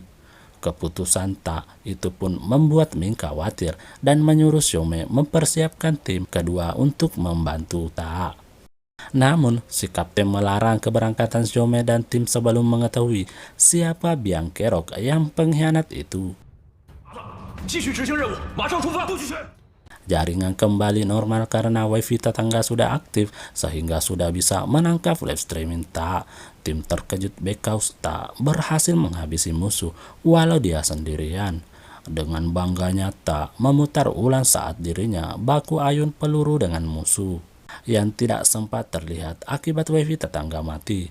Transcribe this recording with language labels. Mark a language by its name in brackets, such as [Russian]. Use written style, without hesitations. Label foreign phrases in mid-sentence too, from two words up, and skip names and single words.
[Indonesian] Keputusan Tak itu pun membuat Ming khawatir dan menyuruh Xiaomei mempersiapkan tim kedua untuk membantu Tak. Namun, si kapten melarang keberangkatan Xiaomei dan tim sebelum mengetahui siapa biang kerok yang pengkhianat itu. [Chinese] 继续执行任务，马上出发，不许选。 [Indonesian] Jaringan kembali normal karena wifi tetangga sudah aktif sehingga sudah bisa menangkap [English] live streaming [Indonesian] Tak. Tim terkejut because Tak berhasil menghabisi musuh walau dia sendirian. Dengan bangganya Tak memutar ulang saat dirinya baku ayun peluru dengan musuh yang tidak sempat terlihat akibat wifi tetangga mati.